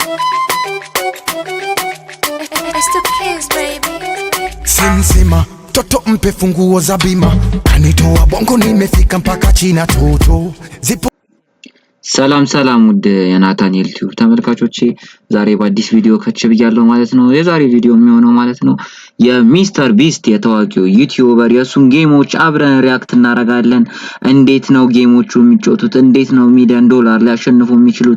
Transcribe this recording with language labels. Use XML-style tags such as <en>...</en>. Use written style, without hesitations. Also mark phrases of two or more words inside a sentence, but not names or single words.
<en>It's the kids, baby.</en> <sw>Simsima toto mpe funguo za bima, kanitoa bongo nimefika mpaka China toto zipo.</sw> <am>ሰላም ውድ የናታን ዩቲዩብ ተመልካቾቼ ዛሬ በአዲስ ቪዲዮ ከች ብያለሁ ማለት ነው። የዛሬ ቪዲዮ የሚሆነው ማለት ነው የሚስተር ቢስት የታዋቂው ዩቲዩበር የሱን ጌሞች አብረን ሪአክት እናደርጋለን። እንዴት ነው ጌሞቹ የሚጫወቱት? እንዴት ነው</am> <en>million dollar</en> <am>ሊያሸንፉ የሚችሉት?</am>